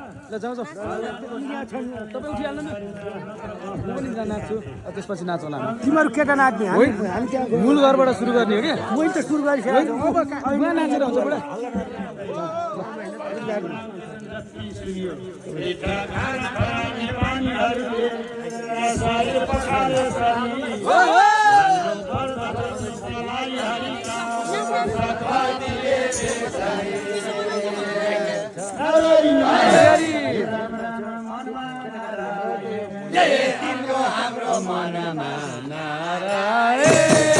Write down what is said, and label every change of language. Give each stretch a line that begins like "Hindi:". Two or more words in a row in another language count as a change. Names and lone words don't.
Nepali: ल, जाउँ, जाउँ। तपाईँ उठिहाल्नु न। म पनि जा-, नाच्छु। अब त्यसपछि नाचौँला हामी। तिमीहरू केटा नाच्ने, हामी, होइन, हामी त्यहाँ गयो। मूल घरबाट सुरु गर्ने हो क्या? मैले त सुरु गरिसकेको होइन, छु। अब कहाँ बुवा नाचेर हुन्छ, बुढा। सुनियो। ए ढाका नेपालीहरूले सारे पखाले सारी। हो, हो। पर्दा हरि हरि। हरि हरि। जय तिम्रो हाम्रो मनमा नारायण।